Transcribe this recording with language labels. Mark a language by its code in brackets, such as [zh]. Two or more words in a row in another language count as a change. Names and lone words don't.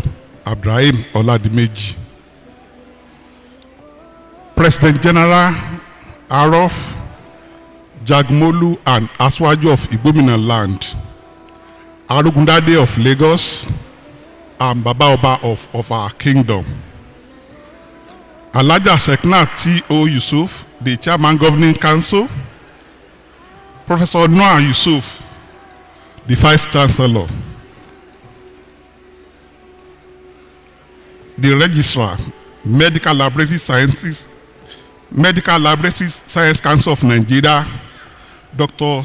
[en] Ibrahim Oladimeji, President General Arof Jagmolu and Aswaju of Igbomina land, Arugundade of Lagos, and Baba Oba of our kingdom. Alhaja Seknat T.O. Yusuf, the Chairman Governing Council, Professor Noah Yusuf, the Vice Chancellor, the Registrar, Medical Laboratory Sciences, Medical Laboratory Science Council of Nigeria, Dr.